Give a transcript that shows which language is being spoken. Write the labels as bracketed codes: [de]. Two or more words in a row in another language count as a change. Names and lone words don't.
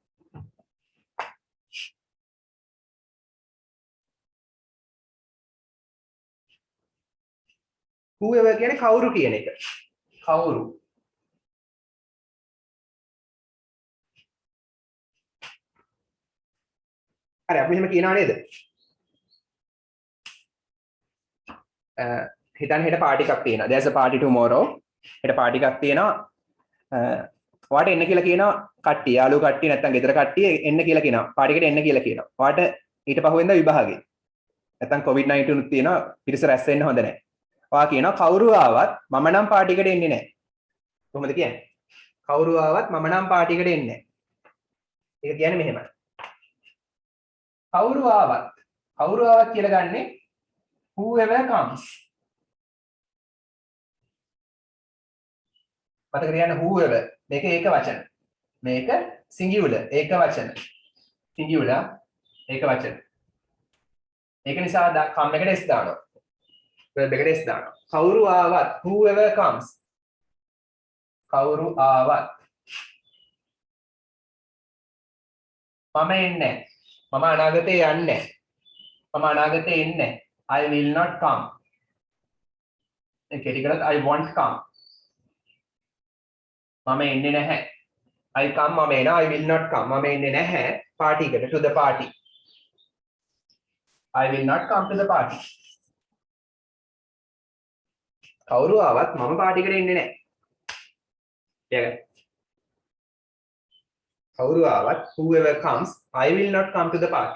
[si] whoever කියන්නේ කවුරු කියන එක. කවුරු. හරි අපි මෙහෙම කියනවා නේද? හිතන්න හෙට පාටි එකක් තියෙනවා. [en] There's a party tomorrow. [si] හෙට පාටි එකක් තියෙනවා. ඔයාට එන්න කියලා කියනවා කට්ටිය, යාළුවෝ කට්ටිය නැත්නම් ගෙදර කට්ටිය එන්න කියලා කියනවා. පාටි එකට එන්න කියලා කියනවා. ඔයාට ඊට පහුවෙන්ද විභාගේ. නැත්නම් COVID-19 උත් තියෙනවා. පිරිස රැස් වෙන්න හොඳ නැහැ. ඔයා කියනවා කවුරු ආවත් මම නම් පාටි එකට එන්නේ නැහැ. කොහොමද කියන්නේ? කවුරු ආවත් මම නම් පාටි එකට එන්නේ නැහැ. ඒක කියන්නේ මෙහෙමයි. කවුරු ආවත් කියලා ගන්නේ [en] whoever comes. [si] මතක තියාගන්න whoever මේක ඒක වචන. මේක singular ඒක වචන. singular ඒක වචන. ඒක නිසා come එකට s දානවා. verb එකට s දානවා. කවුරු ආවත් [en] whoever comes. [si] කවුරු ආවත් මම එන්නේ මම අනාගතේ යන්නේ මම අනාගතේ එන්නේ [en] I will not come. [si] කෙටි කරලා [en] I won't come. [si] මම එන්නේ නැහැ. [en] I come [si] මම එනවා [en] I will not come. [si] මම එන්නේ නැහැ party එකට [en] to the party. I will not come to the party. [si] කවුරු ආවත් මම පාටි එකට එන්නේ නැහැ. [en] ඒක. [si] කවුරු ආවත් [en] whoever comes I will not come to the party.